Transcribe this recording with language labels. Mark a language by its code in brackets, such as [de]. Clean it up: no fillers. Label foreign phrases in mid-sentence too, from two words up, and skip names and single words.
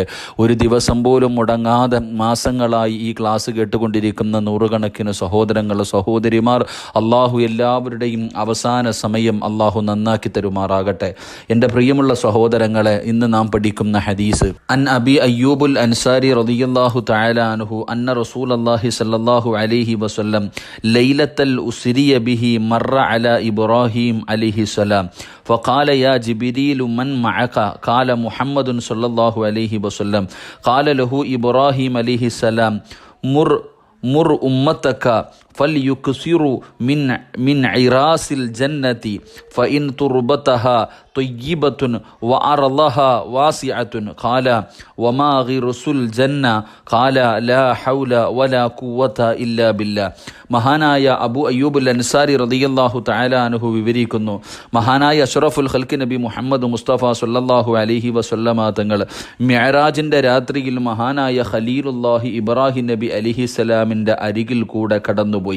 [ml] ഒരു ദിവസം പോലും മുടങ്ങാതെ മാസങ്ങളായി ഈ ക്ലാസ് കേട്ടുകൊണ്ടിരിക്കുന്ന നൂറുകണക്കിന് സഹോദരങ്ങൾ സഹോദരിമാർ, അള്ളാഹു എല്ലാവരുടെയും അവസാന സമയം അള്ളാഹു നന്നാക്കി തരുമാറാകട്ടെ. എൻ്റെ പ്രിയമുള്ള സഹോദരങ്ങളെ, ഇന്ന് നാം പഠിക്കുന്ന ഹദീസ് [ar] عن أبي أيوب الأنصاري رضي الله تعالى عنه أن رسول الله صلى الله عليه وسلم ليلة أسري به مر على إبراهيم عليه السلام فقال يا جبريل من معك قال محمد صلى الله عليه وسلم قال له إبراهيم عليه السلام مر أمتك فليكثروا من عراس الجنة فإن تربتها طيبة وأرضها واسعة قال وما غرس الجنة قال لا حول ولا قوة إلا بالله. [ml] മഹാനായ അബു അയ്യൂബുൽ അൻസാരി [ar] رضي الله تعالى عنه [ml] വിവരിക്കുന്നു, മഹാനായ [ar] أشرف الخلق [ml] നബി മുഹമ്മദ് മുസ്തഫ [ar] صلى الله عليه وسلم [ml] തങ്ങൾ മിഅ്റാജിൻ്റെ രാത്രിയിൽ മഹാനായ ഖലീലുല്ലാഹി ഇബ്രാഹിം നബി അലൈഹിസ്സലാമിൻ്റെ അരികിൽ കൂടെ കടന്നുപോയി.